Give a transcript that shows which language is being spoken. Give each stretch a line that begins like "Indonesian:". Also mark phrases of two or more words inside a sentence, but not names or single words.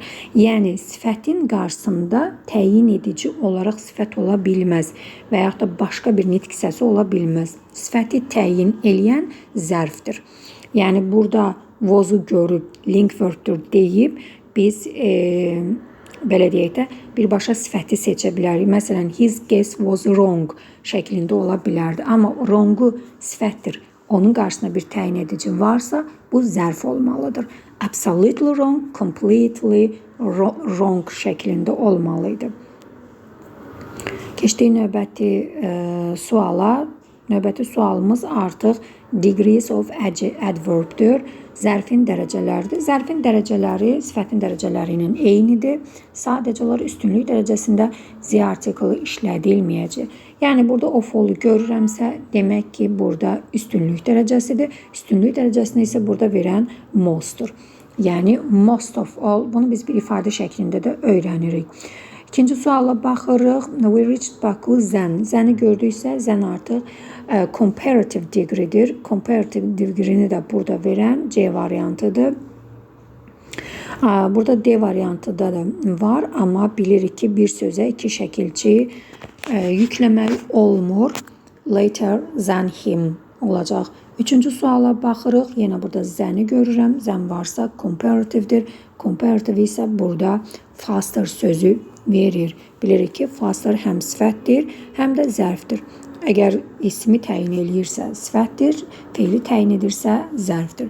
Azerbaijani: Yəni, sifətin qarşısında təyin edici olaraq sifət ola bilməz və yaxud da başqa bir nitq hissəsi ola bilməz. Sifəti təyin eləyən zərfdir. Yəni, burada was-u görüb link verbdir deyib, biz belə deyək də, birbaşa sifəti seçə bilərik. Məsələn,
English: his guess was wrong
Azerbaijani: şəklində ola bilərdi. Amma wrong-u sifətdir. Onun qarşısında bir təyin edici varsa, bu zərf olmalıdır.
English: Absolutely wrong, completely wrong
Azerbaijani: şəklində olmalıydı. Keçdik növbəti suala. Növbəti sualımız artıq
English: degrees of adverb'dir.
Azerbaijani: zərfin dərəcələridir. Zərfin dərəcələri sifətin dərəcələri ilə eynidir. Sadəcə olaraq üstünlük dərəcəsində
English: the article
Azerbaijani: işlədilməyəcək. Yəni burada
English: of all
Azerbaijani: görürəmsə, demək ki, burada üstünlük dərəcəsidir. Üstünlük dərəcəsini isə burada verən mostdur.
English: Yəni most of all,
Azerbaijani: bunu biz bir ifadə şəklində də öyrənirik. İkinci suala baxırıq.
English: We reached Baku then.
Azerbaijani: Zəni gördüksə, zən artıq
English: comparative degree'dir. Comparative degree'ni
Azerbaijani: də burada verən C variantıdır. Burada D variantıda da var, amma bilirik ki, bir sözə iki şəkilçi yükləmək olmur.
English: Later than him
Azerbaijani: olacaq. Üçüncü suala baxırıq. Yenə burada zəni görürəm. Zən varsa comparative'dir. Comparative isə burada faster sözü verir. Bilirik ki, faster həm sifətdir, həm də zərfdir. Əgər ismi təyin eləyirsə sifətdir, feili təyin edirsə zərfdir.